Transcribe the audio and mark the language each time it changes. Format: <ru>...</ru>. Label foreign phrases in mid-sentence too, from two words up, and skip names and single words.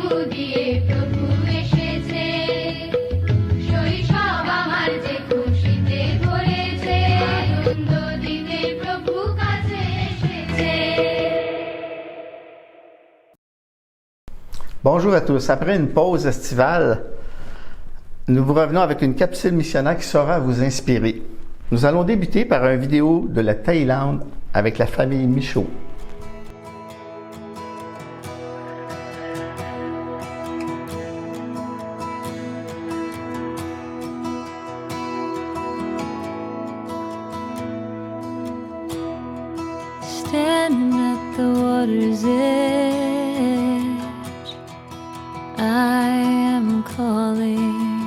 <bn>দিয়ে প্রভু এসেছে, শৈশব আমার যে খুশিতে ভরেছে, আনন্দ দিতে প্রভু কাছে এসেছে।</bn> <fr>Bonjour à tous. Après une pause estivale, nous vous revenons avec une capsule missionnaire qui saura vous inspirer. Nous allons débuter par une vidéo de la Thaïlande avec la famille Michaud.</fr> <en>Standing at the water's edge, I am calling.</en>